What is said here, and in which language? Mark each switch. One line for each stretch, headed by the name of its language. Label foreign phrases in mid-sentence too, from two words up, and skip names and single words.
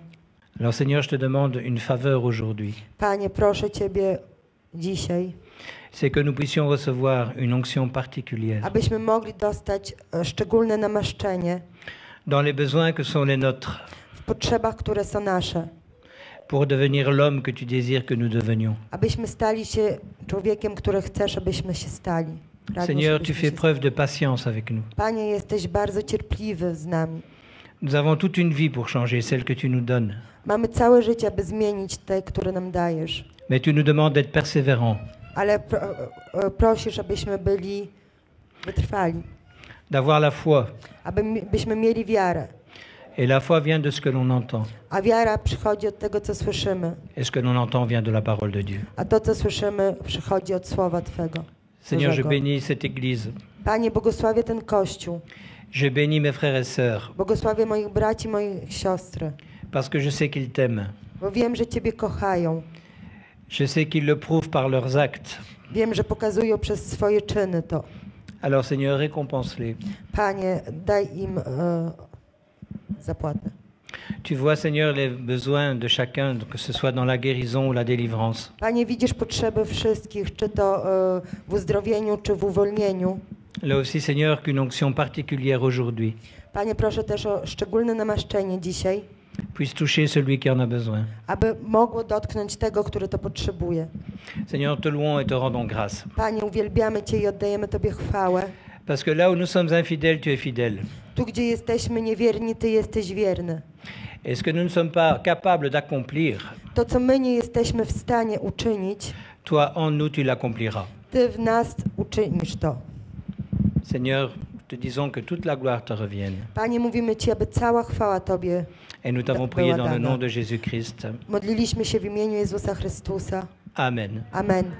French: Alors Seigneur, je te demande une faveur aujourd'hui.
Polish: Panie, proszę Ciebie dzisiaj,
French: C'est que nous puissions recevoir une onction particulière
Polish: abyśmy mogli dostać szczególne namaszczenie
French: dans les besoins que sont les nôtres.
Polish: w potrzebach, które są nasze.
French: pour devenir l'homme que tu désires que nous devenions.
Polish: abyśmy stali się człowiekiem, który chcesz, abyśmy się stali. Pragniesz,
French: Seigneur, tu
Polish: abyśmy
French: fais
Polish: się
French: preuve de patience avec nous.
Polish: Panie, jesteś bardzo cierpliwy z nami.
French: Nous avons toute une vie pour changer celle que tu nous donnes.
Polish: Mamy całe życie, aby zmienić te, które nam dajesz.
French: Mais tu nous demandes d'être persévérants,
Polish: Ale prosisz, abyśmy byli wytrwali,
French: d'avoir la foi.
Polish: abyśmy mieli wiarę.
French: Et la foi vient de ce que l'on entend.
Polish: A wiara przychodzi od tego, co słyszymy.
French: Et ce que l'on entend vient de la parole de Dieu.
Polish: A to, co słyszymy, przychodzi od Słowa Twego.
French: Seigneur, je
Polish: Bożego.
French: bénis cette Église.
Polish: Panie, błogosławię ten Kościół.
French: Je bénis mes frères et sœurs
Polish: Błogosławię moich braci, moich siostry.
French: parce que je sais qu'ils t'aiment.
Polish: Bo wiem, że Ciebie kochają.
French: Je sais qu'ils le prouvent par leurs actes.
Polish: Wiem, że pokazują przez swoje czyny to.
French: Alors Seigneur, récompense-les.
Polish: Panie, daj im zapłatę.
French: Tu vois, Seigneur, les besoins de chacun, que ce soit dans la guérison ou la délivrance.
Polish: Panie, widzisz potrzeby wszystkich, czy to w uzdrowieniu, czy w uwolnieniu.
French: Là aussi, Seigneur, qu'une onction particulière aujourd'hui
Polish: Panie, proszę też o szczególne namaszczenie dzisiaj,
French: puisse toucher celui qui en a besoin.
Polish: aby mogło dotknąć tego, który to potrzebuje.
French: Seigneur, te louons et te rendons grâce.
Polish: Panie, uwielbiamy Cię i oddajemy Tobie chwałę.
French: Parce que là où nous sommes infidèles, tu es fidèle.
Polish: Tu, gdzie jesteśmy niewierni, Ty jesteś wierny.
French: Et ce que nous ne sommes pas capables d'accomplir,
Polish: To, co my nie jesteśmy w stanie uczynić,
French: toi en nous, tu l'accompliras.
Polish: Ty w nas uczynisz to.
French: Seigneur, te disons que toute la gloire te revienne.
Polish: Panie, mówimy Ci, aby cała chwała Tobie.
French: Et nous t'avons prié dans le nom de Jésus-Christ.
Polish: Modliliśmy się w imieniu Jezusa Chrystusa. Amen. Amen.